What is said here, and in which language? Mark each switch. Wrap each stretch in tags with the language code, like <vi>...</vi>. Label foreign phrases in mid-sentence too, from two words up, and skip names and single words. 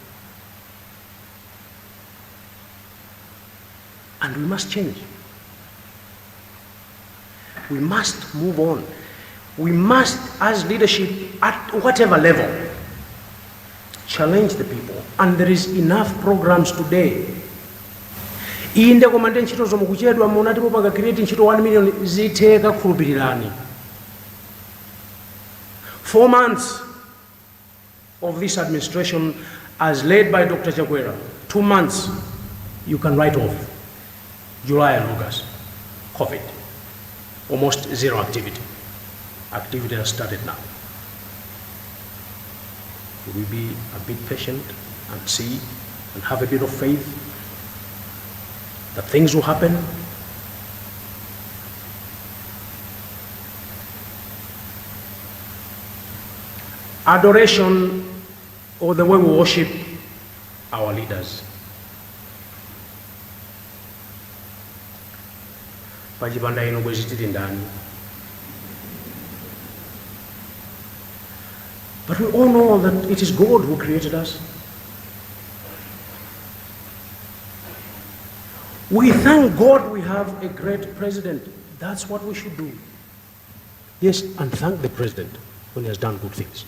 <en>And we must change. We must move on. We must, as leadership, at whatever level, challenge the people. And there is enough programs today.</en> <ny>Inde komande ntchito zomwe kuchedwa munati mupanga create ntchito 1 million zitheka kukhulupirirani.</ny> <en>4 months of this administration as led by Dr. Chakwera, 2 months you can write off. July and August, COVID, almost zero activity. Activity has started now. We will be a bit patient and see and have a bit of faith that things will happen. Adoration, or the way we worship our leaders.</en> <ny>Pachipanda ino kwezitiri ndani.</ny> <en>But we all know that it is God who created us. We thank God we have a great president. That's what we should do. Yes, and thank the president when he has done good things.</en>